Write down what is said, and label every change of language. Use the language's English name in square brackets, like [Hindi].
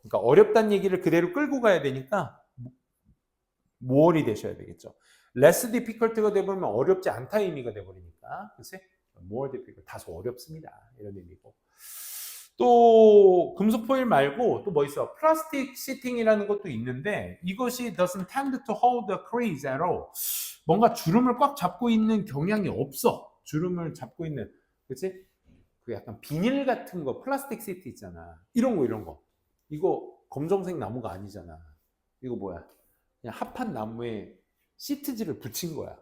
[Korean] 그러니까 어렵다는 얘기를 그대로 끌고 가야 되니까 모월이 되셔야 되겠죠. [English] less difficult [Korean] 가 되버리면 어렵지 않다 의미가 되버리니까, 그치? [English] more difficult, [Korean] 다소 어렵습니다, 이런 의미고. 또 금속 포일 말고 또 뭐 있어? 플라스틱 시팅이라는 것도 있는데 이것이 [English] doesn't tend to hold the crease at all. [Korean] 뭔가 주름을 꽉 잡고 있는 경향이 없어. 주름을 잡고 있는, 그치? 그 약간 비닐 같은 거, 플라스틱 시트 있잖아. 이런 거. 이거 검정색 나무가 아니잖아. 이거 뭐야? 그냥 합판 나무에 시트지를 붙인 거야.